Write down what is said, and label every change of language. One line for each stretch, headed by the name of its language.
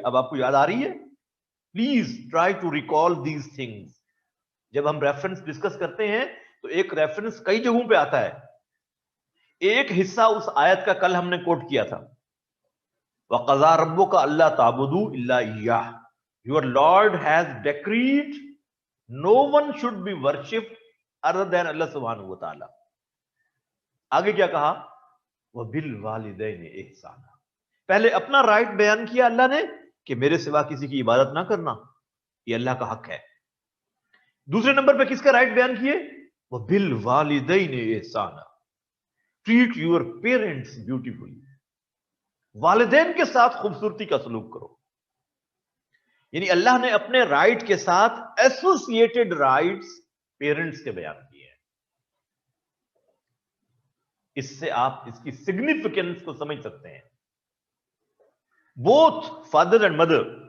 Urdu: اب آپ کو یاد آ رہی ہے؟
English: Please try to recall these things.
Urdu: جب ہم ریفرنس ڈسکس کرتے ہیں تو ایک ریفرنس کئی جگہوں پہ آتا ہے. ایک حصہ اس آیت کا کل ہم نے کوٹ کیا تھا،
Arabic: وَقَضَىٰ رَبُّكَ أَلَّا تَعْبُدُوا إِلَّا إِيَّاهُ.
English: Your Lord has decreed no one should be worshipped other than Allah subhanahu wa ta'ala.
Urdu: آگے کیا کہا؟
Arabic: وَبِالْوَالِدَيْنِ إِحْسَانًا.
Urdu: پہلے اپنا رائٹ بیان کیا اللہ نے کہ میرے سوا کسی کی عبادت نہ کرنا، یہ اللہ کا حق ہے. دوسرے نمبر پہ کس کا رائٹ بیان کیے؟
Arabic: وَبِالْوَالِدَيْنِ إِحْسَانًا.
English: Treat your parents beautifully.
Urdu: والدین کے ساتھ خوبصورتی کا سلوک کرو. یعنی اللہ نے اپنے رائٹ کے ساتھ ایسوسیٹڈ رائٹس پیرنٹس کے بیان کیے ہیں. اس سے آپ اس کی سگنیفیکینس کو سمجھ سکتے ہیں.
English: Both father and mother.